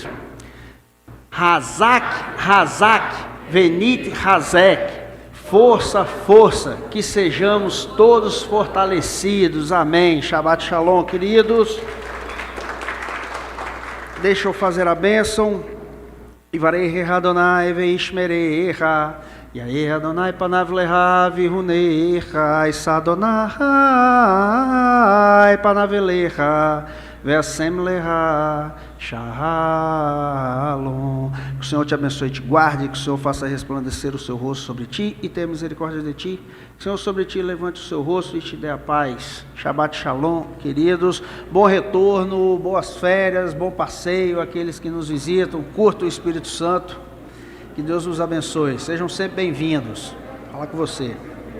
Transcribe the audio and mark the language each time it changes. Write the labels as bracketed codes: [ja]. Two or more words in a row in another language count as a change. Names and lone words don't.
[he] חזק, חזק, ונת, חזק. [pt] Força, força, que sejamos todos fortalecidos. Amém. [he] שבת שלום, [pt] queridos. Deixa eu fazer a bênção. [he] יברכך אדני וישמרך. יאר אדני פניו אליך ויחנך. ישא אדני פניו אליך. וישם לך שלום. [pt] Que o Senhor te abençoe e te guarde, que o Senhor faça resplandecer o seu rosto sobre ti e tenha misericórdia de ti. Que o Senhor sobre ti levante o seu rosto e te dê a paz. [he] שבת שלום, [pt] queridos. Bom retorno, boas férias, bom passeio àqueles que nos visitam. Curta o Espírito Santo. Que Deus os abençoe. Sejam sempre bem-vindos. Fala com você.